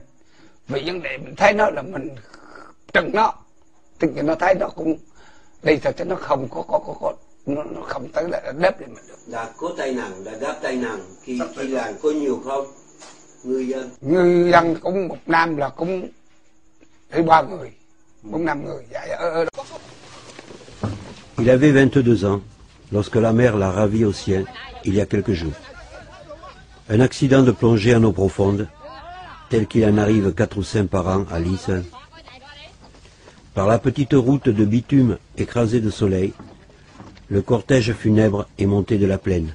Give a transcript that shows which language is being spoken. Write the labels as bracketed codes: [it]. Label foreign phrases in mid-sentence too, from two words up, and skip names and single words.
[vi] Vì vấn đề mình thấy nó là mình trừng nó, tức là nó thấy nó cũng đi thôi chứ nó không có nó không tới là đếp lên mình được. Đã có tai nạn, đã gặp tai nạn khi lặn có nhiều không? Ngư dân cũng một năm là cũng tới 3 người, 4-5 người vậy ở đó. [fr] Il avait 22 ans lorsque la mer l'a ravi au ciel il y a quelques jours. Un accident de plongée en eau profonde, tel qu'il en arrive 4 ou 5 par an à Lisse, par la petite route de bitume écrasée de soleil, le cortège funèbre est monté de la plaine.